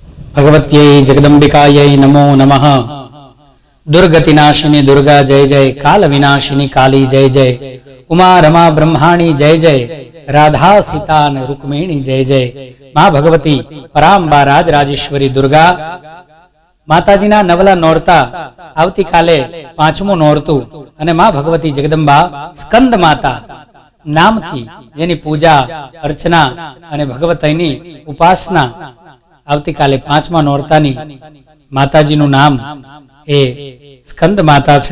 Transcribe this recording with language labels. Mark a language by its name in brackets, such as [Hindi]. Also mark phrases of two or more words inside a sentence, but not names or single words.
[Sanskrit] भगवत्यै जगदंबिकायै नमो नमः। [Hindi] दुर्गतिनाशिनी दुर्गा जय जय, काल विनाशिनी काली जय जय, उमा रमा ब्रह्माणी जय जय, राधा सीता न रुक्मिणी जय जय। [Gujarati] માં ભગવતી પરાંબા રાજરાજેશ્વરી દુર્ગા માતાજીના નવલા નોરતા આવતી કાલે પાંચમું નોરતું અને માં ભગવતી જગદંબા સ્કંદ માતા નામથી જેની પૂજા અર્ચના અને ભગવતીની ઉપાસના આવતીકાલે પાંચમા નોરતાની માતાજીનું નામ એ સ્કંદ માતા છે।